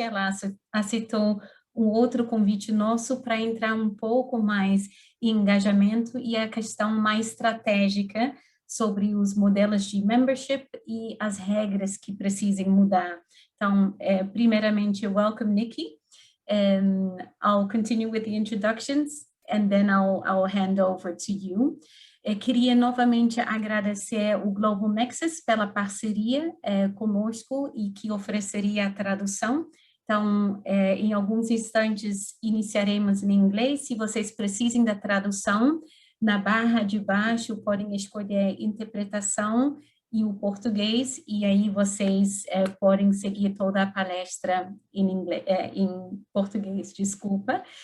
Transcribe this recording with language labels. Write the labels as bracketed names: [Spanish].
[Portuguese] Ela aceitou um outro convite nosso para entrar um pouco mais em engajamento e a questão mais estratégica sobre os modelos de membership e as regras que precisem mudar. Então, primeiramente, [English] welcome, [Portuguese] Nikki. [English] I'll continue with the introductions and then I'll hand over to you. [Portuguese] Queria novamente agradecer o Global Nexus pela parceria conosco e que ofereceria a tradução. Então, em alguns instantes, iniciaremos em inglês. Se vocês precisem da tradução, na barra de baixo, podem escolher interpretação e o português, e aí vocês podem seguir toda a palestra em português, desculpa.